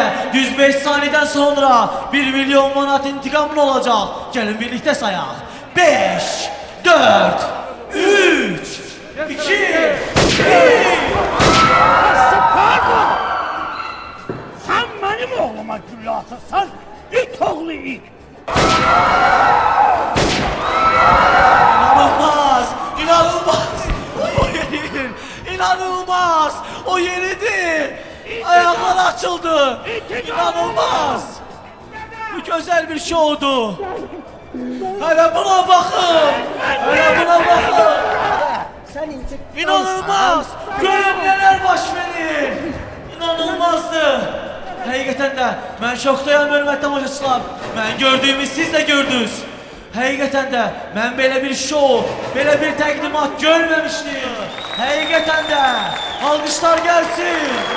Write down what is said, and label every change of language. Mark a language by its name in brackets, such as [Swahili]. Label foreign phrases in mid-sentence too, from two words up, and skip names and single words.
[Azerbaijani] Düz 5 saniyeden sonra 1 milyon manat intiqamın olacaq. Gəlin birlikdə sayaq. 5, 4, 3, 2, 1. [Turkish] Sen benim oğluma [Azerbaijani] güllə atırsan, it oğlu it. İnanılmaz. O yeridir. İnanılmaz. O yeridir. [Turkish] Ayaklar açıldı. İnanılmaz. Bu güzel bir şovdu. Hele buna bakın. İnanılmaz. [Azerbaijani] Görün neler baş verir. İnanılmazdı. Həqiqətən də mən şokdayam, hörmətli tamaşaçılar. Mən gördüyümü siz də gördünüz. Həqiqətən də mən belə bir şou, belə bir təqdimat görməmişdim. Həqiqətən də alqışlar gəlsin.